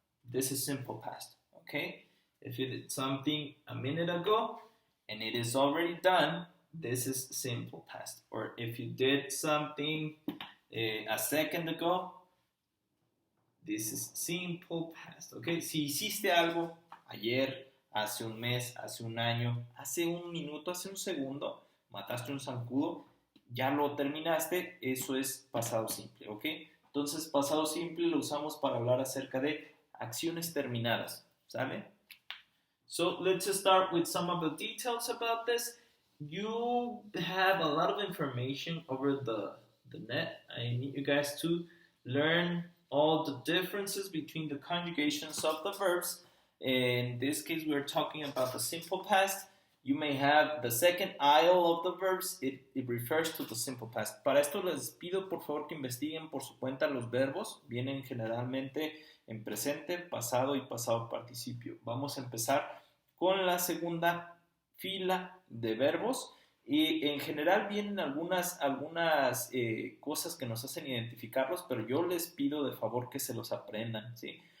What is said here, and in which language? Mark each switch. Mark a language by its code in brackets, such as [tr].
[en] This is simple past, okay? If you did something a minute ago and it is already done, this is simple past. Or if you did something a second ago, this is simple past, okay? [es] Si hiciste algo ayer, hace un mes, hace un año, hace un minuto, hace un segundo, mataste un zancudo, ya lo terminaste, eso es pasado simple, ¿ok? Entonces, pasado simple lo usamos para hablar acerca de acciones terminadas, ¿sale? [en] So, let's just start with some of the details about this. You have a lot of information over the net. I need you guys to learn all the differences between the conjugations of the verbs. In this case, we're talking about the simple past. You may have the second aisle of the verbs. It refers to the simple past. [es] Para esto les pido por favor que investiguen por su cuenta los verbos. Vienen generalmente en presente, pasado y pasado participio. Vamos a empezar con la segunda fila de verbos. Y en general vienen algunas cosas que nos hacen identificarlos, pero yo les pido de favor que se los aprendan, ¿sí?